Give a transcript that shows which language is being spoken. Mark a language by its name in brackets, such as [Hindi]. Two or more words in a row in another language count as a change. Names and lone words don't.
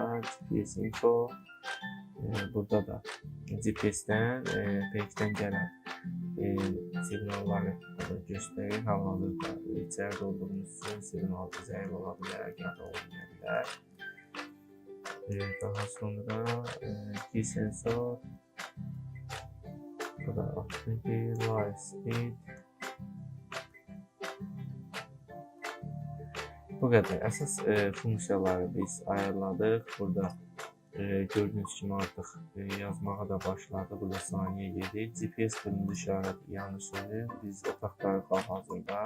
[Azerbaijani] GPS info, burada da GPS-dən, peykidən gələn siqnalları göstərir. Hal-hazırda içəridə olduğumuz üçün siqnal zəif ola bilər, ya da olmaya bilər. Daha sonra G-sensor, burada [English] activity, live speed. [Azerbaijani] Bu qədər. Əsas funksiyaları biz ayarladıq. Burada gördüyünüz kimi artıq yazmağa da başladı. Burada saniyə gedir. GPS qırmızı işarət yanı sönür. Biz otaqdayıq hal-hazırda.